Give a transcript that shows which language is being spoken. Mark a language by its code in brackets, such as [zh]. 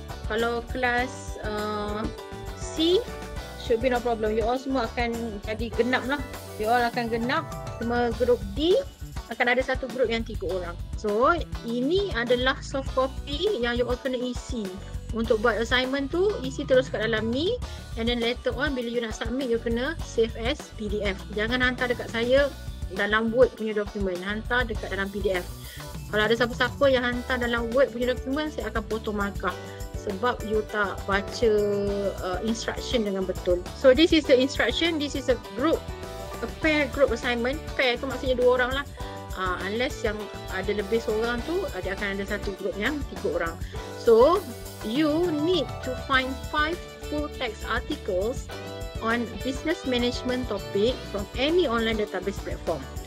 [ms] Kalau kelas [en] C should be no problem. [ms] You all semua akan jadi genap lah. You all akan genap. Cuma grup D akan ada satu grup yang 3 orang. So ini adalah soft copy yang you all kena isi. Untuk buat assignment tu, isi terus kat dalam ni. [en] And then later on bila you nak submit, you kena save as PDF. [ms] Jangan hantar dekat saya dalam Word punya dokumen. Hantar dekat dalam PDF. Kalau ada siapa-siapa yang hantar dalam Word punya dokumen, saya akan potong markah. Sebab you tak baca instruction dengan betul. [en] So this is the instruction. This is a group, a pair group assignment. [ms] Pair tu maksudnya 2 orang lah. Unless yang ada lebih seorang tu, dia akan ada satu group yang 3 orang. [en] So you need to find 5 full text articles on business management topic from any online database platform.